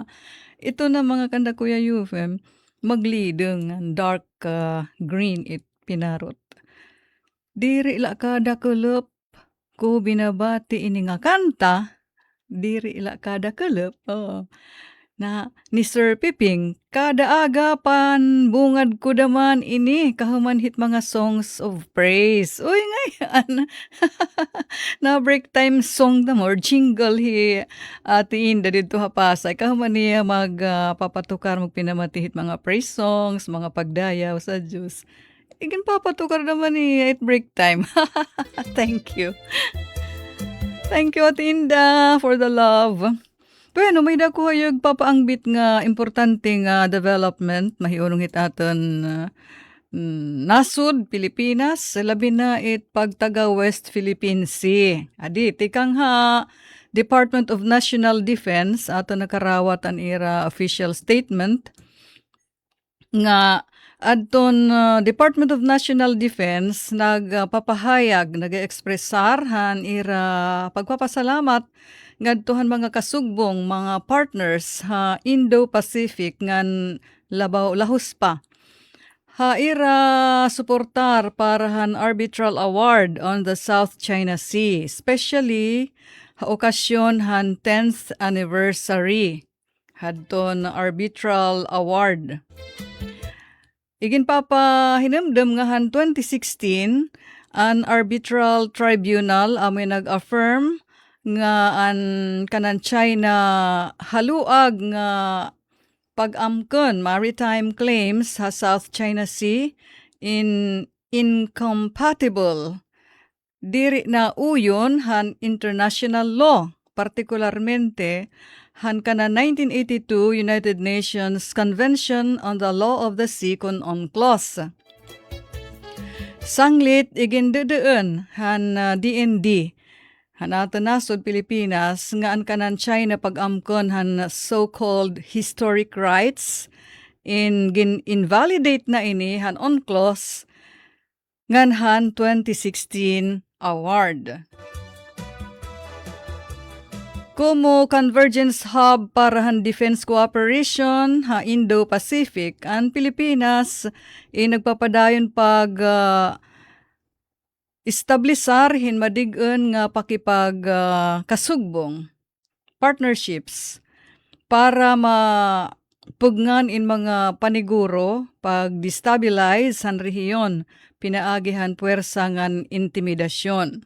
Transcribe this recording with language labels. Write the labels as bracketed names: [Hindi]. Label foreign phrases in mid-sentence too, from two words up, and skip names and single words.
[Waray] Ito na mga kanda Kuya Yufem, maglideng [English] dark green [Waray] it pinarot. Diri ila kada kulop ko binabati ini nga kanta. Diri ila kada kulop. Oh. Na ni Sir Piping, kada agapan bungad ko daman ini kahumanhit mga [English] songs of praise. [Waray] Uy ngayon, na [English] break time song [Waray] na more jingle hi atiin da dito hapasay. Kahuman niya magpapatukar magpinamatihit mga [English] praise songs, [Waray] mga pagdayaw sa Diyos. Igin papatukar naman niya at [English] break time. Thank you. Thank you Atinda for the love. [Waray] Bueno, may dako hayag papaangbit nga importante nga development mahiunong hitaton nasud Pilipinas labi na it pagtaga West Philippine Sea. Adi tikang ha Department of National Defense ato nakarawat an ira [English] official statement [Waray] nga adton Department of National Defense nagpapahayag nag-expressar han ira pagpapasalamat ngadtuhan mga kasugbong mga partners ha Indo-Pacific ngan labaw lahus pa. Ha ira suportar para han [English] arbitral award on the South China Sea, [Waray] especially ha okasyon han [English] 10th anniversary [Waray] hadton [English] arbitral award. [Waray] Igin papahinamdam nga han 2016 an [English] arbitral tribunal [Waray] amoy nag-affirm nga an kanan China haluag nga pag-amkon [English] maritime claims [Waray] sa South China Sea incompatible diri na uyon han [English] international law [Waray] partikularmente han kana 1982 United Nations Convention on the Law of the Sea kun UNCLOS. Sanglit igindudeen han DND han ato nasod Pilipinas nga an kanan China pag-amkon han [English] so-called historic rights [Waray] in gin-invalidate na ini han UNCLOS ngan han 2016 award. Como Convergence Hub para han [English] Defense Cooperation [Waray] ha Indo-Pacific, ang Pilipinas nagpapadayon pag establisar hin madig-en nga pakipag kasugbong partnerships para mapugnan in mga paniguro pag destabilize han rehiyon pinaagihan puwersa ngan intimidasyon.